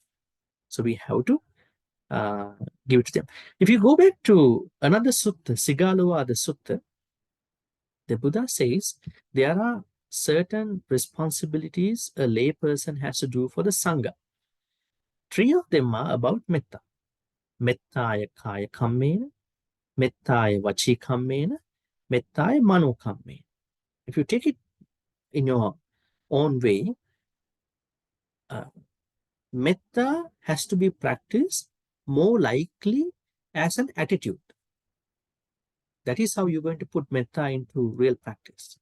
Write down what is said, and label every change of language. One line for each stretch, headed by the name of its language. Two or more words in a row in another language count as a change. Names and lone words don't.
English: So we have to give it to them. If you go back to another sutta, Sigalova, the sutta, the Buddha says there are certain responsibilities a lay person has to do for the Sangha. 3 of them are about metta.
Pali: Mettaya kaya kammena, mettaya vachi kammena, mettaya mano kammena.
English: If you take it in your own way, metta has to be practiced more likely as an attitude. That is how you're going to put metta into real practice.